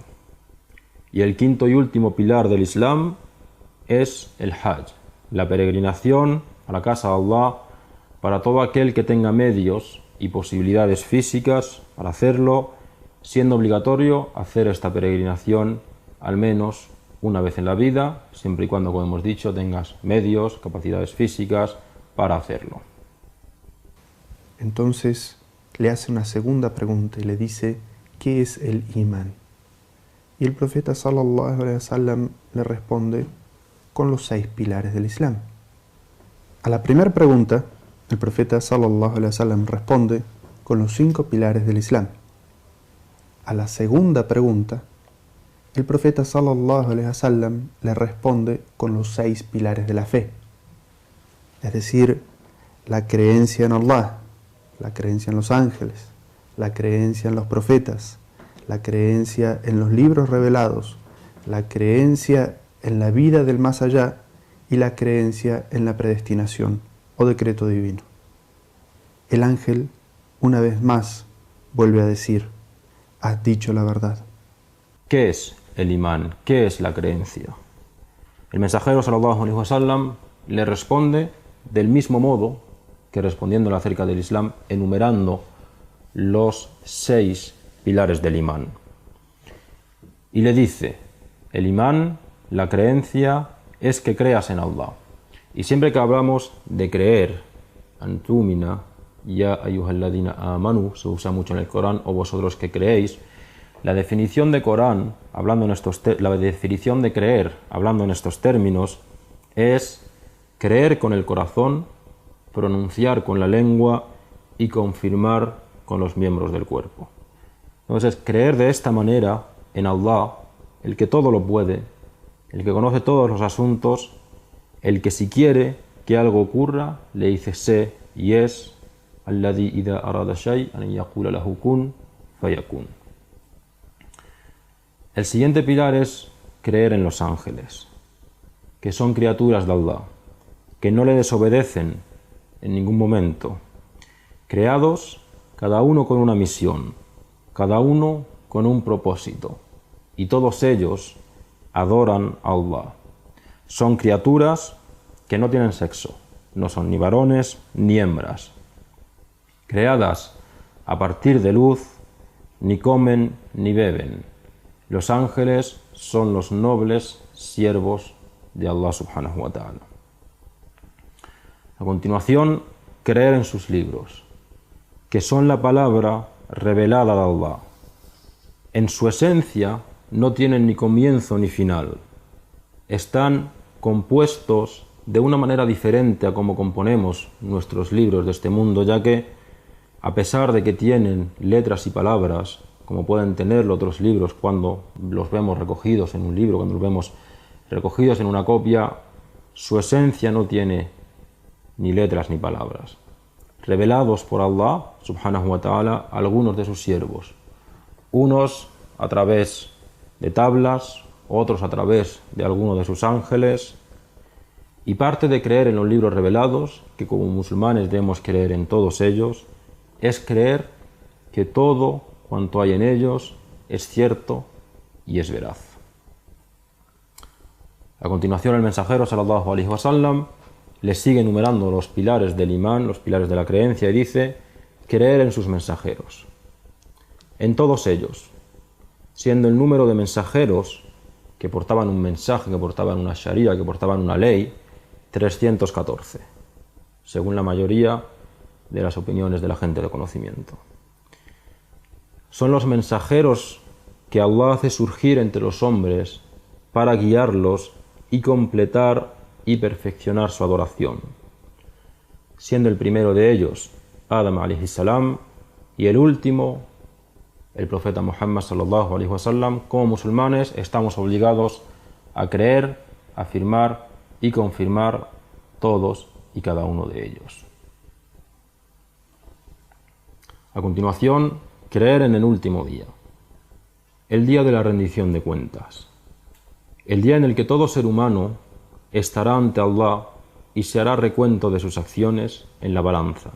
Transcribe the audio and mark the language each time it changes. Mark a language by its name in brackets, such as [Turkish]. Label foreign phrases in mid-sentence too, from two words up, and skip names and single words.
[Spanish] Y el quinto y último pilar del Islam es el Hajj, la peregrinación a la casa de Allah para todo aquel que tenga medios y posibilidades físicas para hacerlo, siendo obligatorio hacer esta peregrinación al menos una vez en la vida, siempre y cuando, como hemos dicho, tengas medios, capacidades físicas para hacerlo. Entonces le hace una segunda pregunta y le dice: ¿qué es el imán? Y el profeta [Arabic] صلى الله عليه وسلم [Spanish] le responde con los 6 pilares del Islam. A la primera pregunta, el profeta [Arabic] صلى الله عليه وسلم [Spanish] responde con los 5 pilares del Islam. A la segunda pregunta, el profeta [Arabic] صلى الله عليه وسلم [Spanish] le responde con los 6 pilares de la fe, es decir, la creencia en Allah, la creencia en los ángeles, la creencia en los profetas, la creencia en los libros revelados, la creencia en la vida del más allá y la creencia en la predestinación o decreto divino. El ángel, una vez más, vuelve a decir: has dicho la verdad. ¿Qué es el imán? ¿Qué es la creencia? El mensajero [Arabic] صلى الله عليه وسلم [Spanish] le responde del mismo modo que respondiéndole acerca del Islam, enumerando los 6 pilares del imán. Y le dice: el imán, la creencia, es que creas en Allah. Y siempre que hablamos de creer, antumina, [Arabic] يا أيها الذين آمنوا, [Spanish] se usa mucho en el Corán, o vosotros que creéis, la definición de Corán, la definición de creer, hablando en estos términos, es creer con el corazón, pronunciar con la lengua y confirmar con los miembros del cuerpo. Entonces, creer de esta manera en Allah, el que todo lo puede, el que conoce todos los asuntos, el que si quiere que algo ocurra, le dice sé y es, [Arabic] الذي إذا أراد شيئا يقول له كن فيكون. [Spanish] El siguiente pilar es creer en los ángeles, que son criaturas de Allah, que no le desobedecen en ningún momento, creados cada uno con una misión, cada uno con un propósito, y todos ellos adoran a Allah. Son criaturas que no tienen sexo, no son ni varones ni hembras, creadas a partir de luz, ni comen ni beben. Los ángeles son los nobles siervos de Allah [Arabic] سبحانه وتعالى. [Spanish] A continuación, creer en sus libros, que son la palabra revelada de Allah. En su esencia no tienen ni comienzo ni final. Están compuestos de una manera diferente a como componemos nuestros libros de este mundo, ya que, a pesar de que tienen letras y palabras, como pueden tenerlo otros libros cuando los vemos recogidos en un libro, cuando los vemos recogidos en una copia, su esencia no tiene ni letras ni palabras. Revelados por Allah, [Arabic] سبحانه وتعالى, [Spanish] a algunos de sus siervos, unos a través de tablas, otros a través de algunos de sus ángeles. Y parte de creer en los libros revelados, que como musulmanes debemos creer en todos ellos, es creer que todo cuanto hay en ellos es cierto y es veraz. A continuación, el mensajero [Arabic] صلى الله عليه وسلم [Spanish] le sigue enumerando los pilares del imán, los pilares de la creencia, y dice: creer en sus mensajeros, en todos ellos, siendo el número de mensajeros que portaban un mensaje, que portaban una sharia, que portaban una ley, 314, según la mayoría de las opiniones de la gente de conocimiento. Son los mensajeros que Allah hace surgir entre los hombres para guiarlos y completar y perfeccionar su adoración, siendo el primero de ellos Adam [Arabic] عليه السلام [Spanish] y el último el profeta Muhammad [Arabic] صلى الله عليه وسلم. [Spanish] Como musulmanes estamos obligados a creer, afirmar y confirmar todos y cada uno de ellos. A continuación, creer en el último día, el día de la rendición de cuentas, el día en el que todo ser humano estará ante Allah y se hará recuento de sus acciones en la balanza.